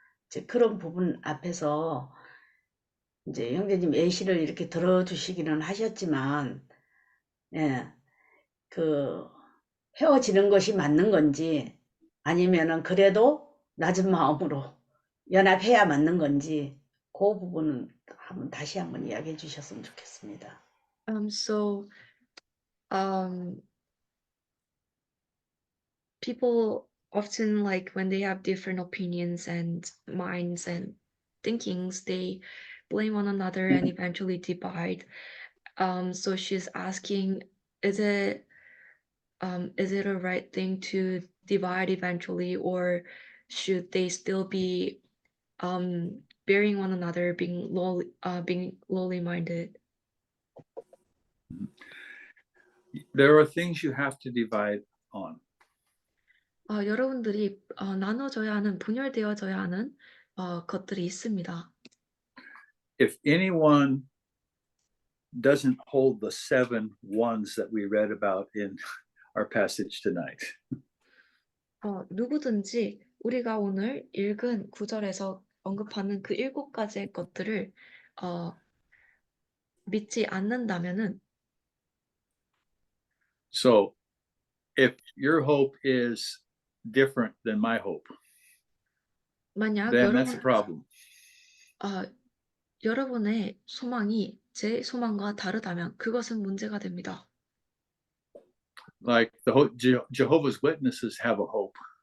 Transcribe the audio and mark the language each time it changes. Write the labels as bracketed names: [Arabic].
[Korean] 이제 그런 부분 앞에서 이제 형제님 예시를 이렇게 들어주시기는 하셨지만, 예, 그 헤어지는 것이 맞는 건지 아니면은 그래도 낮은 마음으로 연합해야 맞는 건지 그 부분은 다시 한번 이야기해 주셨으면 좋겠습니다. [English] So people often, like, when they have different opinions and minds and thinkings, they blame one another and eventually divide. So she's asking, is it a right thing to divide eventually, or should they still be bearing one another, being lowly minded? There are things you have to divide on. [Korean] 여러분들이 나눠져야 하는, 분열되어져야 하는 것들이 있습니다. [English] If anyone doesn't hold the 7 ones that we read about in our passage tonight, [Korean] 누구든지 우리가 오늘 읽은 구절에서 언급하는 그 7가지의 것들을 믿지 않는다면은, [English] so if your hope is different than my hope, [Korean] 만약 [English] then that's a problem. [Korean] 여러분의 소망이 제 소망과 다르다면 그것은 문제가 됩니다. [English] Like Jehovah's Witnesses have a hope.